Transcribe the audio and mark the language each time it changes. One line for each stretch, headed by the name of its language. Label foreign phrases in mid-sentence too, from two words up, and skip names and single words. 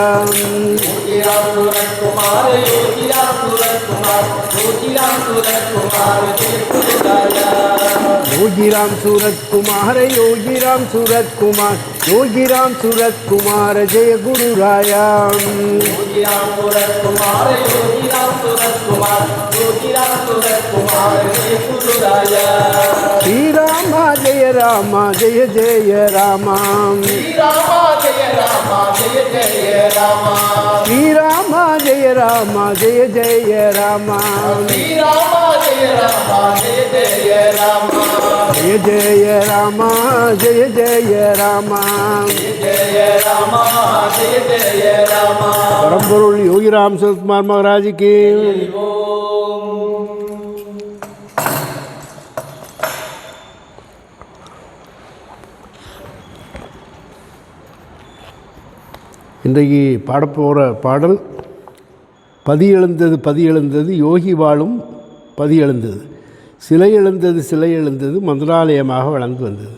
Hindi: योगी राम सूरत कुमार, योगी राम सूरत कुमार, योगी राम सूरत कुमार, जय गुरु राया। योगी राम सूरत कुमार, योगी राम सूरत कुमार, योगी राम सूरत कुमार, जय गुरु राया। योगी राम सूरत कुमार, योगी राम सूरत कुमार, योगी राम सूरत कुमार, जय गुरु राया। श्री राम जय राम, जय जय राम, श्री राम जय राम, जय जय राम, श्री राम जय राम, जय जय राम, श्री राम जय राम, जय जय राम, जय जय राम, जय जय राम। जय राम, जय जय राम। परमपुरुष योगी राम सूरत कुमार महाराज की।
Tamil: இன்றைக்கு பாடப்போகிற பாடல் பதி எழுந்தது பதி எழுந்தது, யோகி வாழும் பதி எழுந்தது, சிலை எழுந்தது சிலை எழுந்தது, மந்திராலயமாக வளர்ந்து வந்தது.